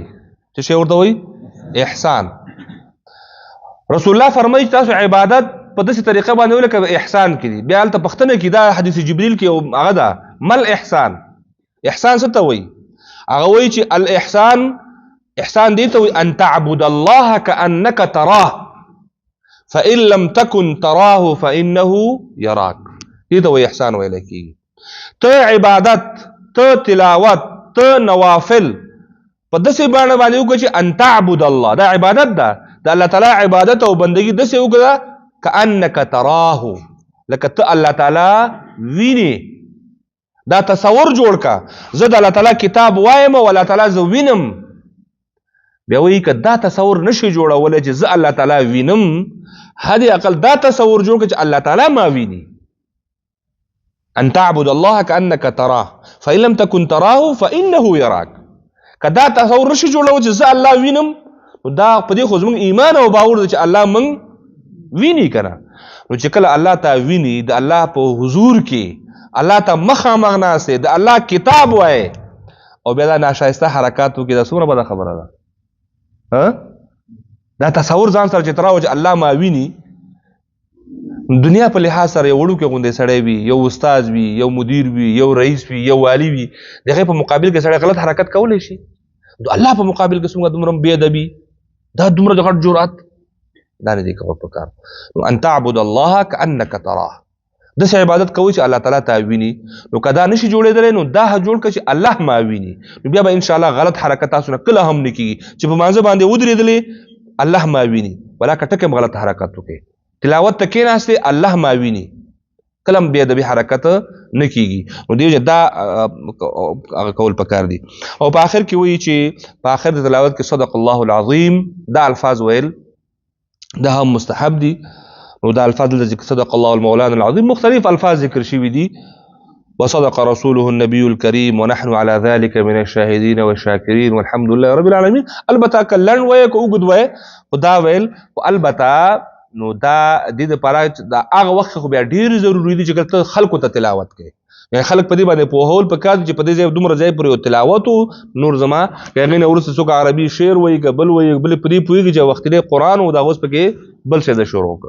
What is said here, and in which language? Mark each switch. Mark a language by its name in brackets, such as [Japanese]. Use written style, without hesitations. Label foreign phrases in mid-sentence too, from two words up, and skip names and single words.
[Pashto] څه شی ورته وایي؟ احسان. رسول الله فرمایي تاسو عبادت په داسې طریقه باندې ولکه احسان کړي. بیا هلته پښتنه کې دا حدیث جبريل کې هغه ده مل احسان. احسان څه ته وایي؟ هغه وایي چې الاحسان احسان دې ته وایي [Arabic] ان تعبد الله كأنك تراه فإن لم تكن تراه فإنه يراك. [Pashto] دې ته وایي احسان ویل کېږي. ته عبادت، ته تلاوت، ته نوافل په داسې باندې وکړه چې [Arabic] ان تعبد الله، [Pashto] دا عبادت ده، د الله تعالی عبادت او بندگی داسې وکړه [Arabic] كأنك تراه، [Pashto] لکه ته الله تعالی ویني. دا تصور جوړ کا زه د الله تعالی کتاب وایم او الله تعالی زه وینم. بیا وایي که دا تصور نشي جوړولی چې زه الله تعالی وینم، حد اقل دا تصور جوړ کړه چې الله تعالی ما ویني. [Arabic] ان تعبد الله كأنك تراه فإن لم تكن تراه فإنه يراك. [Pashto] که دا تصور نشي جوړول چې زه الله وینم، نو دا په دې خو زموږ ایمان او باور دی چې الله موږ ویني کنه. نو چې کله الله ته ویني، د الله په حضور کې الله ته مخامخ ناست د الله کتاب وای او بیا دا ناشایسته حرکات وکړي، دا څومره بده خبره ده. دا تصور ځان سره چې تراو چې الله ما ویني، دنیا په لحاظ سره یو وړوکی غوندې سړی وي، یو استاد وي، یو مدیر وي، یو رئیس وي، یو والی وي، د هغې په مقابل کې سړی غلط حرکت کولی شي. د الله په مقابل کې څومره دومره بې ادبي، دا دومره د غټ جرأت، دا نه دی کول پکار. [Arabic] نو ان تعبد الله كأنك تراه، [Pashto] داسې عبادت کوئ چې الله تعالی ته ویني. نو که دا نشي جوړېدلی، نو دا جوړ کړه چې الله ما ویني، نو بیا به انشاءالله غلط حرکت تاسو نه کله هم نه کېږي چې په مانځه باندې ودرېدلې الله ما ویني، ولا که ټکه هم غلط حرکت وکړي. تلاوت ته کېناستې الله ما ویني، کله هم بې ادبي حرکت نه کېږي. نو دې وجه دا هغه کول پکار دي. او په آخر کې وایي چې په آخر د تلاوت کې [Arabic] صدق الله العظیم [Pashto] دا الفاظ ویل دا هم مستحب دي. نو دا الفاظ د ذکر [Arabic] صدق الله المولانا العظیم [Pashto] مختلف الفاظ ذکر شوي دي. [Arabic] وصدق رسوله النبي الكريم ونحن على ذلك من الشاهدين والشاكرين والحمد لله رب العالمين. [Pashto] البته کلن وای کو وګد وای خدا ویل، او البته نو دا د دې لپاره دا هغه وخت خو بیا ډیر ضروری دي چې ته خلکو ته تلاوت کوي. یعنی خلک په دې باندې پوهول پکار دي چې په دې ځای دومره ځای پورې تلاوت او نور زما هغې نه وروسته څوک عربي شعر وایي که بل وایي بل په دې پوهېږي چې وختي قرآن و دا اوس پکې بل شی د شروع کړ.